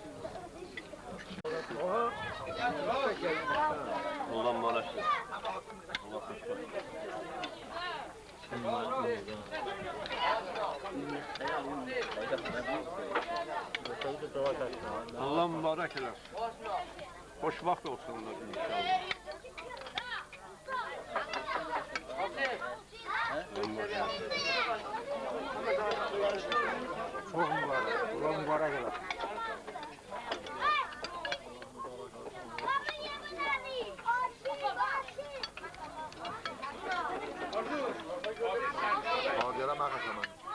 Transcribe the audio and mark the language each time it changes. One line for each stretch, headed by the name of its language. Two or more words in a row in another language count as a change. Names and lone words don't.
Azerbaijani: Allah mübarək eləsin. Allah xoşbəxt. Allah mübarək eləsin. Xoşbəxt olsunlar inşallah.
Turkish: Çok mübarek.
Azerbaijani: Allah mübarek eləsin.
Turkish: Hadiye'le makas ama.